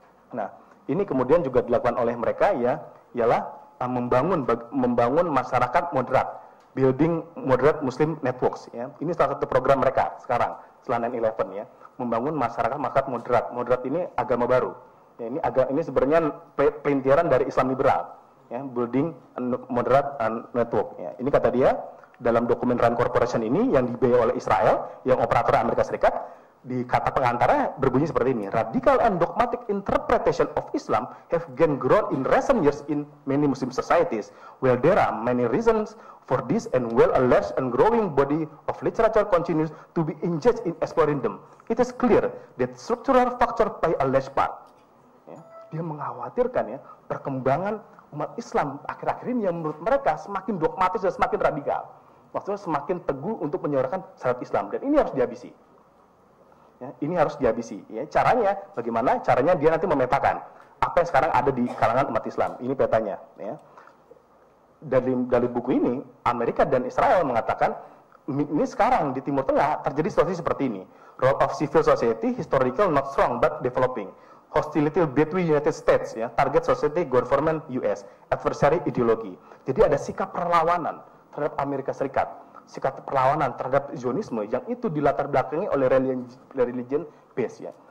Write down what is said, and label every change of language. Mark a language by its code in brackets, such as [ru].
[id] Nah, ini kemudian juga dilakukan oleh mereka ya, ialah membangun masyarakat moderat, [en] building moderate Muslim networks [id] ya. Ini salah satu program mereka sekarang setelah 9/11 ya. membangun masyarakat moderat. Moderat ini agama baru. Ya, ini sebenarnya pelintiran dari Islam liberal. [en] Ya, building moderate network. [id] Ya, ini kata dia dalam dokumen RAND Corporation ini yang dibiayai oleh Israel, yang operator Amerika Serikat, di kata pengantarnya berbunyi seperti ini: [en] radical and dogmatic interpretation of Islam have gained ground in recent years in many Muslim societies. While there are many reasons for this and well alleged and growing body of literature continues to be engaged in exploring them, it is clear that structural factor play a large part. [id] Ya, dia mengkhawatirkan ya perkembangan umat Islam akhir-akhir ini yang menurut mereka semakin dogmatis dan semakin radikal. Maksudnya semakin teguh untuk menyuarakan syariat Islam, dan ini harus dihabisi. Ya, ini harus dihabisi. Ya, caranya bagaimana? Caranya dia nanti memetakan apa yang sekarang ada di kalangan umat Islam. Ini petanya. Ya. Dari buku ini, Amerika dan Israel mengatakan ini sekarang di Timur Tengah terjadi situasi seperti ini. [en] Role of civil society, historical not strong but developing. Hostility between United States, ya, target society, government US, adversary ideologi. [id] Jadi ada sikap perlawanan terhadap Amerika Serikat. Sikap perlawanan terhadap Zionisme yang itu dilatar belakangi oleh religion base, ya.